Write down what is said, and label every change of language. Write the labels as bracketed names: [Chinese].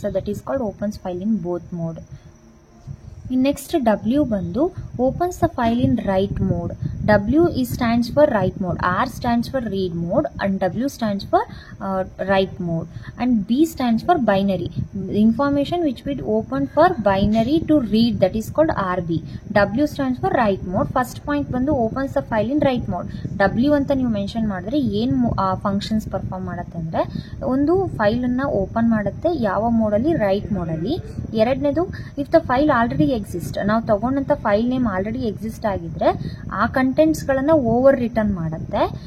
[English] So that is called opens file in both mode. Next W ಬಂದು opens the file in write mode. W stands for write mode, R stands for read mode, and W stands for write mode, and B stands for binary. The information which will open for binary to read, that is called RB. W stands for write mode. First point ಬಂದು opens the file in write mode. [Kannada] W ಅಂತ ನೀವು mention ಮಾಡಿದ್ರೆ ಏನು functions perform ಮಾಡುತ್ತೆ ಅಂದರೆ, ಒಂದು ಫೈಲನ್ನು open ಮಾಡುತ್ತೆ ಯಾವ ಮೋಡಲ್ಲಿ, ರೈಟ್ ಮೋಡಲ್ಲಿ. ಎರಡನೇದು, [English] if the file already exist, [Kannada] ನಾವು ತಗೊಂಡಂಥ ಫೈಲ್ ನೇಮ್ ಆಲ್ರೆಡಿ ಎಕ್ಸಿಸ್ಟ್ ಆಗಿದ್ರೆ ಆ ಕಂಟೆಂಟ್ಸ್ಗಳನ್ನು ಓವರ್ ರಿಟರ್ನ್ ಮಾಡುತ್ತೆ.